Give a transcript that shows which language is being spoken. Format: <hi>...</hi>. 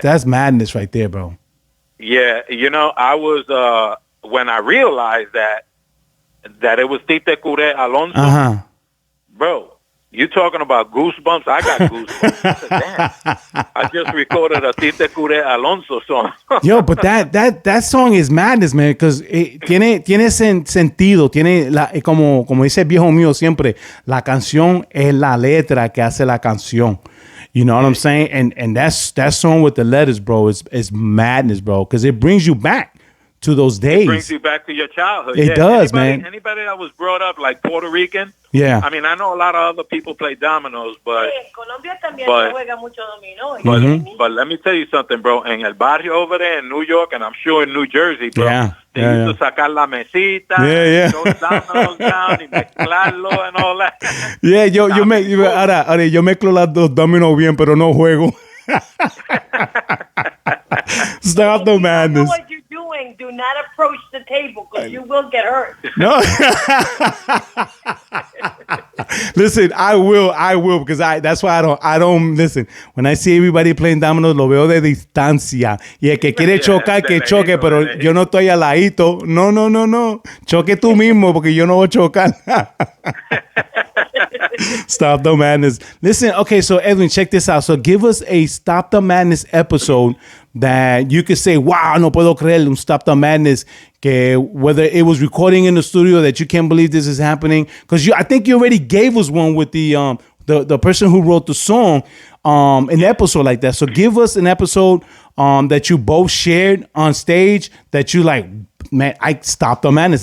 <en>That's madness right there, bro. Yeah, you know, I was when I realized that it was Tite Curet Alonso. Bro, you talking about goosebumps? I got goosebumps. I said, damn, I just recorded a Tite Curet Alonso song. Yo, but that song is madness, man, because</en> <es>tiene sentido, tiene como dice el viejo mío siempre, la canción es la letra que hace la canción.</es> <en>You know what I'm saying? And that song with the letters, bro, is madness, bro, because it brings you back to those days. It brings you back to your childhood. It does, man. Anybody that was brought up like Puerto Rican. Yeah. I mean, I know a lot of other people play dominoes, but</en> <es>Colombia también se juega mucho dominó.</es> <en>But let me tell you something, bro.</en> <es>En el barrio</es> <en>over there in New York, and I'm sure in New Jersey, bro, they used to</en> <es>sacar la mesita,</es> <en>those dominoes down,</en> <es>y mezclarlo</es> <en>and all that.</en> <es>Yeah, yo mezclo las dos dominos bien, pero no juego.</es> <en>Stop the madness. You know what you're doing. Do not approach the table because you will get hurt. No. Listen, I will because that's why I don't listen. When I see everybody playing dominoes,</en> <es>lo veo de distancia. Y el que quiere chocar, que choque, pero yo no estoy al ladito. No. Choque tú mismo porque yo no voy a chocar.</es> <en>Stop the madness. Listen, okay, so Edwin, check this out. So give us a Stop the Madness episode that you could say, wow,</en> <es>no puedo creer,</es> <en>un Stop the Madness, que whether it was recording in the studio that you can't believe this is happening. Because I think you already gave us one with the person who wrote the song, an episode like that. So give us an episode that you both shared on stage that you like, man, I Stop the Madness.</en>